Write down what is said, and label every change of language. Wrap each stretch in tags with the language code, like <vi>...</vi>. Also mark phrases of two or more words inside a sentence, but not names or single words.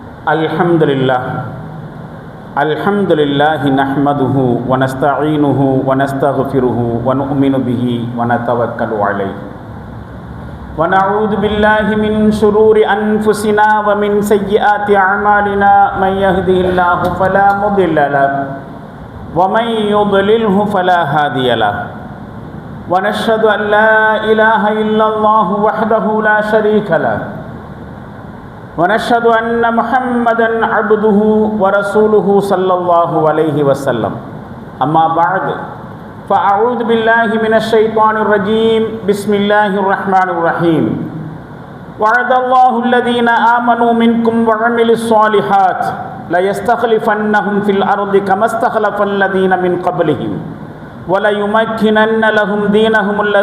<ar>الحمد لله نحمده ونستعينه ونستغفره ونؤمن به ونتوكل عليه ونعوذ بالله من شرور أنفسنا ومن سيئات أعمالنا من يهده الله فلا مضل له ومن يضلل فلا هادي له ونشهد أن لا إله إلا الله وحده لا شريك له ونشهد أن محمدًا عبده ورسوله صلى الله عليه وسلم أما بعد فأعوذ بالله من الشيطان الرجيم بسم الله الرحمن الرحيم وعد الله الذين آمنوا منكم وعملوا الصالحات ليستخلفنهم في الأرض كما استخلف الذين من قبلهم وليمكنن لهم دينهم</ar>